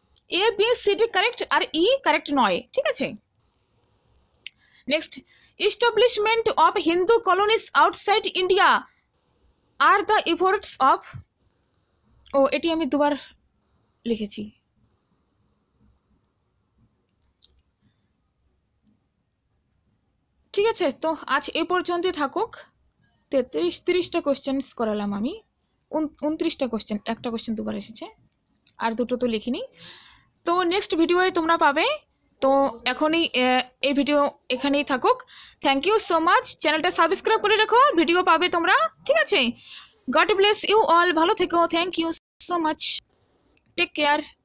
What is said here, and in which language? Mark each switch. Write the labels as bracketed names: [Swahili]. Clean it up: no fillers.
[Bangla] A B C D correct, আর E correct নয়, ঠিক আছে। [English] next, establishment of Hindu colonies outside India are the efforts of, [Bangla] এটি আমি দুবার লিখেছি, ঠিক আছে। তো আজ এ পর্যন্তই থাকুক। 30টা কোশ্চেন্স করালাম আমি, 29টা কোশ্চেন, একটা কোশ্চেন দুবার এসেছে, আর দুটো তো লিখিনি। তো নেক্সট ভিডিওয়ে তোমরা পাবে। তো এখনই এই ভিডিও এখানেই থাকুক। Thank you so much. চ্যানেলটা সাবস্ক্রাইব করে রাখো, ভিডিও পাবে তোমরা, ঠিক আছে। গড ব্লেস ইউ অল, ভালো থেকো। Thank you so much, take care.